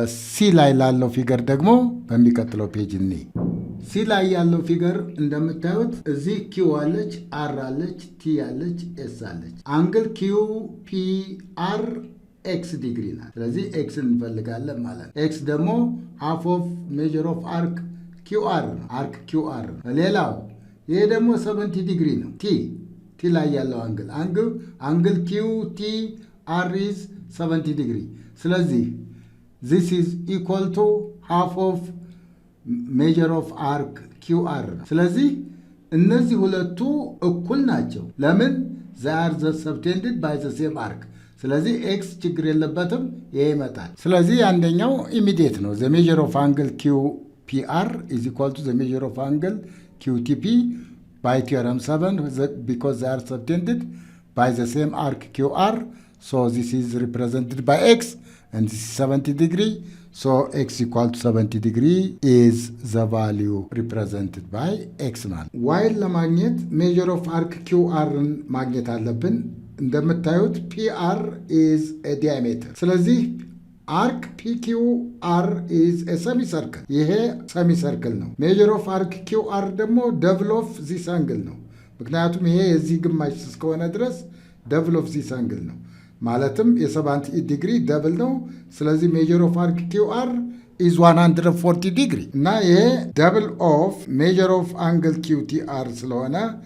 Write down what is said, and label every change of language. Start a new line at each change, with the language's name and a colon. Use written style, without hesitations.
Amharic: ሲ ላይ ላለው ፊገር ደግሞ በሚቀጥለው ፔጅ እኔ ሲ ላይ ያለው ፊገር እንደምታዩት እዚህ ኪው አለች፣ አር አለች፣ ቲ አለች፣ ኤስ አለች። አንግል ኪው ፒ አር ኤክስ ዲግሪ ናት። ስለዚህ ኤክስ እንፈልጋለን ማለት ነው። ኤክስ ደግሞ ሃፍ ኦፍ ሜጀር ኦፍ አርክ ኪው አር ነው። አርክ ኪው አር ነው። ሌላው ይሄ ደግሞ 70 ዲግሪ ነው። ቲ ላይ ያለው አንግል ኪው ቲ አር ኢዝ 70 ዲግሪ። ስለዚህ
English: this is equal to half of measure of arc QR
Amharic: ነው። ስለዚህ እነዚህ ሁለቱ እኩል ናቸው። ለምን?
English: they are the subtended by the same arc።
Amharic: ስለዚህ ኤክስ ችግር የለበትም፣ ይሄ ይመጣል። ስለዚህ አንደኛው ኢሚዲየት ነው።
English: the measure of angle QPR is equal to the measure of angle QTP by theorem 7 because they are subtended by the same arc QR. So this is represented by x and this is 70 degree. So x equal to 70 degree is the value represented by x ማለት y
Amharic: ለማግኘት
English: measure of arc QR
Amharic: ማግኘት አለብን። እንደምታዩት
English: PR is a diameter። ስለዚህ arc PQR is a semicircle።
Amharic: ይሄ semicircle ነው። measure of arc QR ደግሞ
English: double of this angle
Amharic: ነው። ምክንያቱም ይሄ የዚህ ግማሽ እስከሆነ ድረስ double of this angle ነው። ማለትም የ70 ዲግሪ ደብል ነው። ስለዚህ ሜጀር ኦፍ አርክ ኪውአር ኢዝ 140 ዲግሪ እና ይሄ ደብል ኦፍ ሜጀር ኦፍ አንግል ኪውቲአር ስለሆነ